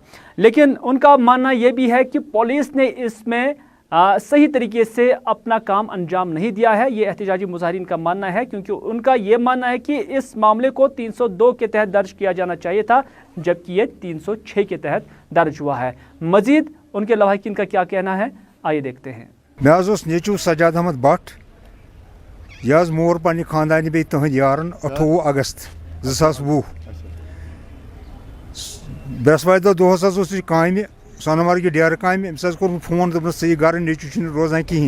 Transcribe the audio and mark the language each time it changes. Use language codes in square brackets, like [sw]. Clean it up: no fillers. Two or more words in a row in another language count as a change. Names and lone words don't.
[hi] लेकिन उनका मानना यह भी है कि पुलिस ने इसमें सही तरीके से अपना काम अंजाम नहीं दिया है। ये एहतजाजी मुजाहिरीन का मानना है, क्योंकि उनका ये मानना है कि इस मामले को 302 के तहत दर्ज किया जाना चाहिए था, जबकि ये 306 के तहत दर्ज हुआ है। मजीद उनके लवाहिकीन का क्या कहना है, आइए देखते हैं। [ks] मे नेचू सजाद अहमद भट्ट, यह मोर पन्ने खानदानी बे तहद यारन 28 अगस्त 2020 बृहस्पति दो दोहस कामि सोनमर्ग डेर काम, अम्स कोर फोन दोपस सी गर नेचू रोजान कहें।